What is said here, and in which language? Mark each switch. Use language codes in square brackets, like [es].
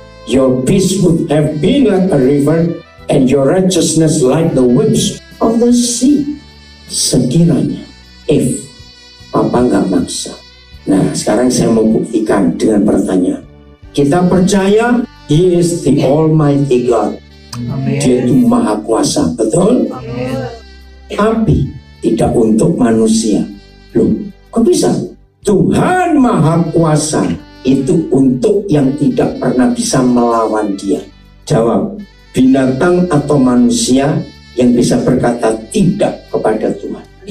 [en] Your peace would have been like a river, and your righteousness like the waves of the sea. [id] Sekiranya, if Papa nggak maksa. Nah, sekarang saya mau buktikan dengan pertanyaan. Kita percaya [en] He is the Almighty God. [id] Amin. Dia itu Maha Kuasa, betul? Tapi tidak untuk manusia. Loh, kok bisa? Tuhan Maha Kuasa itu untuk yang tidak pernah bisa melawan Dia. Jawab, binatang atau manusia yang bisa berkata tidak kepada Tuhan?